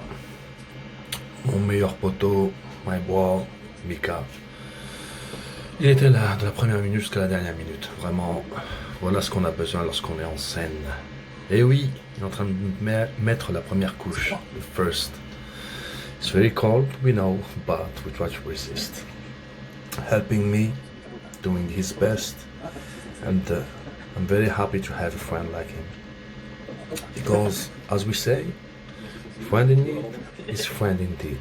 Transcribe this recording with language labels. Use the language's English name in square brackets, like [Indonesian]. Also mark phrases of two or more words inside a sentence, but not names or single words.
[French] Mon meilleur poteau, [English] my boy, [French] Mika. Il était là de la première minute jusqu'à la dernière minute. Vraiment, voilà ce qu'on a besoin lorsqu'on est en scène. Et oui, il est en train de mettre la première couche, [English] the first. It's very cold, we know, but we try to resist. Helping me, doing his best, and I'm very happy to have a friend like him. Because, as we say, friend in need is friend indeed.